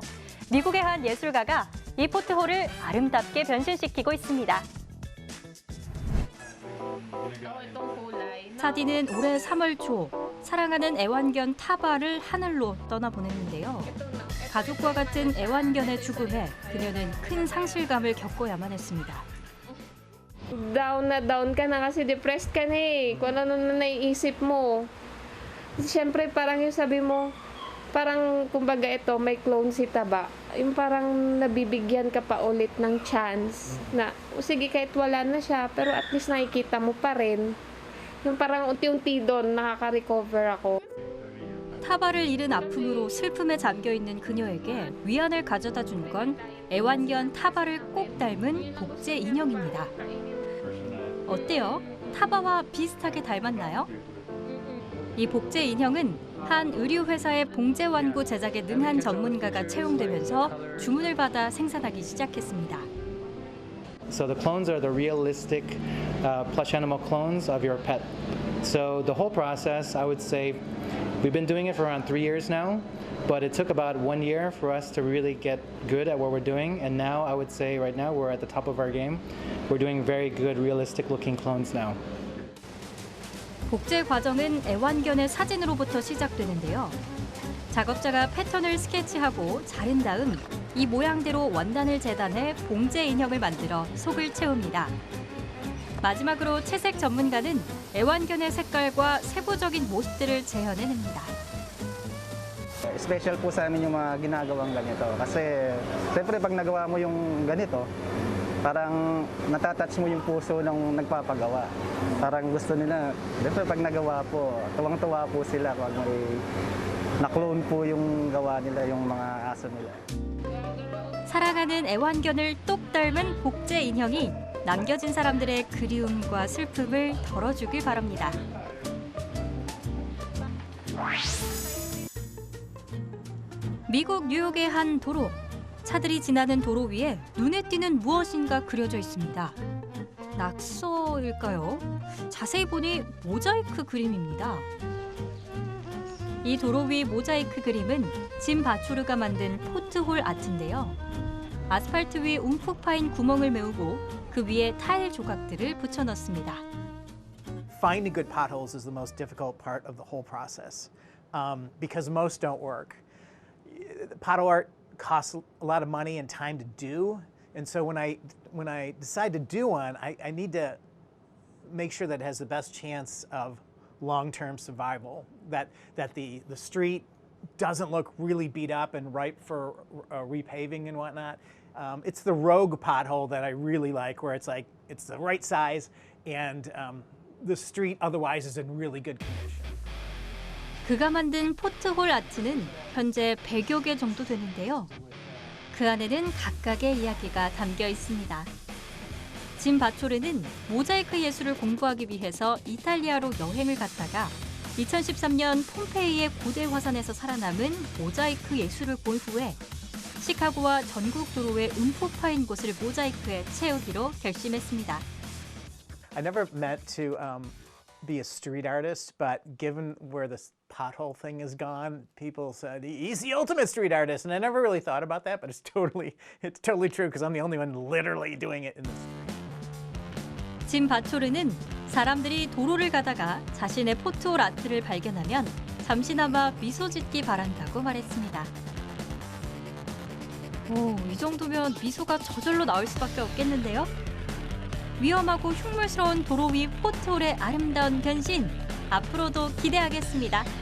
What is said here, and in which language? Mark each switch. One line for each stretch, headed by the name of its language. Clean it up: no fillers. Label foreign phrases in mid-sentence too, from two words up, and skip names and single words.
Korean: 미국의 한 예술가가 이 포트홀을 아름답게 변신시키고 있습니다. 차디는 올해 3월 초 사랑하는 애완견 타바를 하늘로 떠나보냈는데요. 가족과 같은 애완견의 죽음에 그녀는 큰 상실감을 겪어야만 했습니다.
Filipino: Down na down ka na kasi depressed ka na eh. Kung ano na naiisip mo. Siyempre parang yung sabi mo, parang kumbaga ito, may clone si Taba. Yung parang nabibigyan ka pa ulit ng chance na, sige kahit wala na siya, pero
English: at least
Filipino: nakikita mo pa rin. Yung parang unti-unti doon, nakaka-recover ako.
Korean: 타바를 잃은 아픔으로 슬픔에 잠겨있는 그녀에게 위안을 가져다 준 건 애완견 타바를 꼭 닮은 복제 인형입니다. 어때요? 타바와 비슷하게 닮았나요? 이 복제 인형은 한 의류회사의 봉제 완구 제작에 능한 전문가가 채용되면서 주문을 받아 생산하기 시작했습니다.
English: So the clones are the realistic plush animal clones of your pet. So the whole process, I would say, we've been doing it for around 3 years now, but it took about 1 year for us to really get good at what we're doing. And now I would say right now we're at the top of our game. We're doing very good, realistic looking clones now.
Korean: 복제 과정은 애완견의 사진으로부터 시작되는데요. 작업자가 패턴을 스케치하고 자른 다음 이 모양대로 원단을 재단해 봉제 인형을 만들어 속을 채웁니다. 마지막으로 채색 전문가는 애완견의 색깔과 세부적인 모습들을 재현해냅니다.
Filipino: Special po sa amin yung mga ginagawang ganito. Kasi siyempre pag nagawa mo yung ganito, parang natatouch mo yung puso ng nagpapagawa. Parang gusto nila, siyempre pag nagawa po, tuwang-tuwa po sila pag may na-clone po yung gawa nila, yung mga aso nila.
Korean: 사랑하는 애완견을 똑 닮은 복제 인형이 남겨진 사람들의 그리움과 슬픔을 덜어주길 바랍니다. 미국 뉴욕의 한 도로. 차들이 지나는 도로 위에 눈에 띄는 무엇인가 그려져 있습니다. 낙서일까요? 자세히 보니 모자이크 그림입니다. 이 도로 위 모자이크 그림은 짐 바초르가 만든 포트홀 아트인데요. 아스팔트 위 움푹 파인 구멍을 메우고 그 위에 타일 조각들을 붙여 넣습니다.
English: Finding good potholes is the most difficult part of the whole process because most don't work. Pothole art costs a lot of money and time to do, and so when I decide to do one, I need to make sure that it has the best chance of long-term survival, that the street doesn't look really beat up and ripe for repaving and whatnot. It's the rogue pothole that I really like, where it's like it's the right size and the street otherwise is in really good condition.
Korean: 그가 만든 포트홀 아트는 현재 100여 개 정도 되는데요. 그 안에는 각각의 이야기가 담겨 있습니다. 짐 바초르는 모자이크 예술을 공부하기 위해서 이탈리아로 여행을 갔다가 2013년 폼페이의 고대 화산에서 살아남은 모자이크 예술을 본 후에 시카고와 전국 도로에 음포 파인 곳을 모자이크에 채우기로 결심했습니다.
English: I never meant to be a street artist, but given where this pothole thing is gone, people said he's the ultimate street artist, and I never really thought about that, but it's totally true because I'm the only one literally doing it in the street.
Korean: 짐 바초르는 사람들이 도로를 가다가 자신의 포트홀 아트를 발견하면 잠시나마 미소 짓기 바란다고 말했습니다. 오, 이 정도면 미소가 저절로 나올 수밖에 없겠는데요? 위험하고 흉물스러운 도로 위 포트홀의 아름다운 변신, 앞으로도 기대하겠습니다.